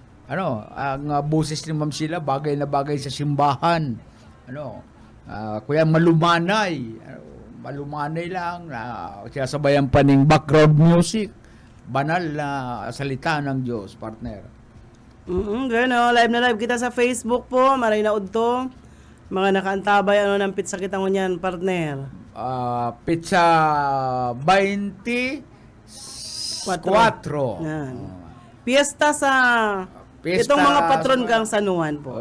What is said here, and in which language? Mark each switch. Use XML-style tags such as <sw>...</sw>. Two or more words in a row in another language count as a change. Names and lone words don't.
<tl>Ang boses ni Ma'am Sheila, bagay na bagay sa simbahan. Kuya malumanay. Malumanay lang. Sinasabayan pa ng</tl> <en>background music.</en> <tl>Banal na salita ng Diyos, partner. Live na live kita sa Facebook po.</tl> <bik>Maray na udto.</bik> <tl>Mga nakaantabay, ng pizza kita mo niyan, partner. Pizza 24. Yan. Piesta sa... Itong mga patron kang San Juan po.</tl>